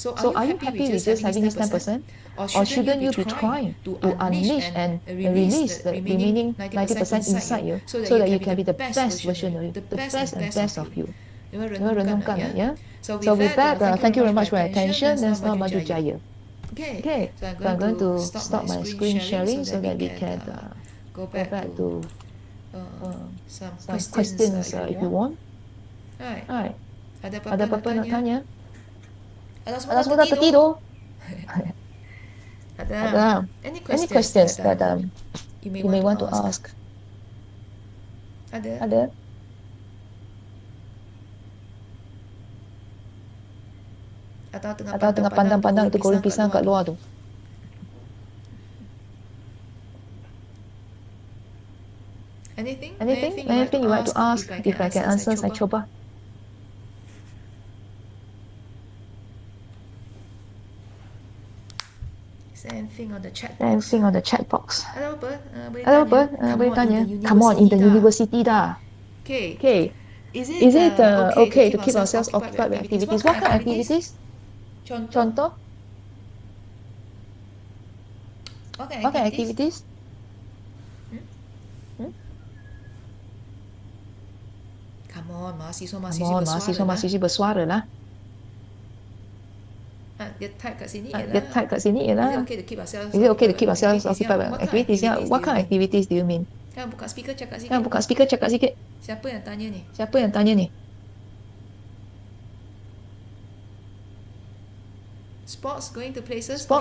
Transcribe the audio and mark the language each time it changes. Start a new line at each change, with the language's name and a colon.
English: So are you happy with just having this 10%? Or shouldn't you be trying to unleash and release the remaining 90% inside you so that you can be the best version of you, the best and best of you?
Malay: Renungkan ya.
English: So with that, thank you very much for your attention,
Malay: dan selamat maju jaya.
English: Okay, so I'm going to stop my screen sharing so that we can go back to some questions if you want. Alright.
Malay: Ada apa-apa nak tanya? Ada semua dah tertidur?
English: Ada any questions that you may want to ask? Ada?
Malay: Atau tengah pandang-pandang itu goreng pisang kat luar tu?
English: Anything you like to ask? If I can answer,
Malay: saya cuba.
English: Anything on the chat Anything on the chat box?
Malay: Ada apa? Ada apa? Boleh tanya.
English: Come on, in the university dah. Okay. Is it okay to keep ourselves occupied with activities? What kind of activities? Contoh? What kind of activities? Come on,
Malay: mahasiswa-mahasiswi bersuara lah. Dia type kat sini Dia type kat sini ialah.
English: Is it okay to keep ourselves occupied with activities? Yeah. What kind of activities do you mean?
Malay: Kan buka speaker cakap sikit. Kan buka speaker cakap sikit. Siapa yang tanya ni? Siapa yang tanya ni?
English: Sports going to places?